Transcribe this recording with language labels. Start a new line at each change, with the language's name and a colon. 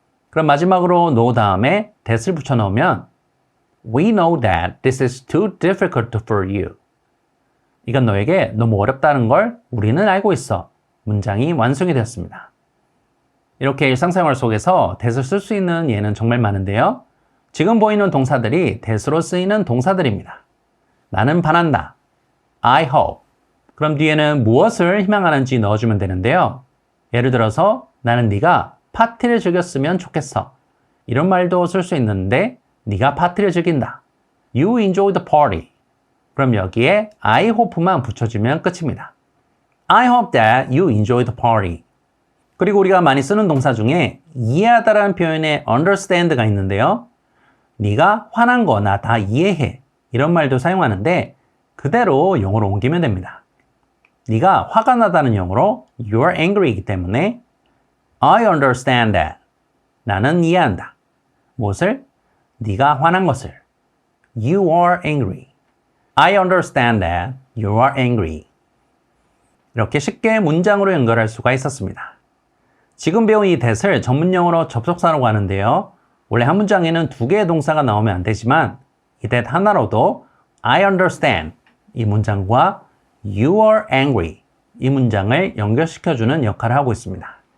Korean: 그럼 마지막으로 no 다음에 that을 붙여넣으면
English: We know that this is too difficult for you.
Korean: 이건 너에게 너무 어렵다는 걸 우리는 알고 있어. 문장이 완성이 되었습니다. 이렇게 일상생활 속에서 that을 쓸 수 있는 예는 정말 많은데요. 지금 보이는 동사들이 that으로 쓰이는 동사들입니다. 나는 바란다.
English: I hope.
Korean: 그럼 뒤에는 무엇을 희망하는지 넣어주면 되는데요. 예를 들어서 나는 네가 파티를 즐겼으면 좋겠어. 이런 말도 쓸 수 있는데 네가 파티를 즐긴다.
English: You enjoy the party.
Korean: 그럼 여기에
English: I hope
Korean: 만 붙여주면 끝입니다.
English: I hope that you enjoy the party.
Korean: 그리고 우리가 많이 쓰는 동사 중에 이해하다라는 표현에 understand가 있는데요. 네가 화난 거 나 다 이해해. 이런 말도 사용하는데 그대로 영어로 옮기면 됩니다. 네가 화가 나다는 영어로
English: you're angry
Korean: 이기 때문에
English: I understand that.
Korean: 나는 이해한다. 무엇을? 네가 화난 것을.
English: You are angry. I understand that you are angry.
Korean: 이렇게 쉽게 문장으로 연결할 수가 있었습니다. 지금 배운 이 that을 전문용어로 접속사라고 하는데요. 원래 한 문장에는 두 개의 동사가 나오면 안 되지만 이 that 하나로도
English: I understand
Korean: 이 문장과
English: You are angry
Korean: 이 문장을 연결시켜주는 역할을 하고 있습니다.